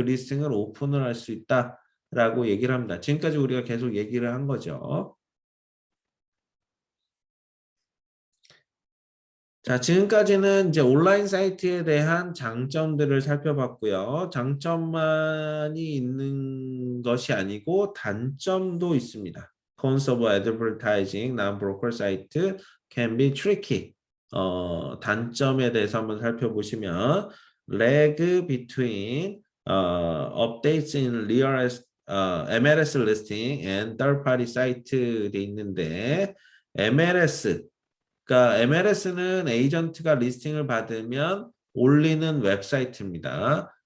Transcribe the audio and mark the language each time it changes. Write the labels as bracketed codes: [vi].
[ko] 그 리스팅을 오픈을 할 수 있다라고 얘기를 합니다. 지금까지 우리가 계속 얘기를 한 거죠. 자, 지금까지는 이제 온라인 사이트에 대한 장점들을 살펴봤고요. 장점만이 있는 것이 아니고 단점도 있습니다. [en] Cons of advertising non-broker site can be tricky. [ko] 단점에 대해서 한번 살펴보시면 [en] lag between updates in real MLS listing and third-party site [ko] 돼 있는데 MLS 그러니까 MLS는 에이전트가 리스팅을 받으면 올리는 웹사이트입니다.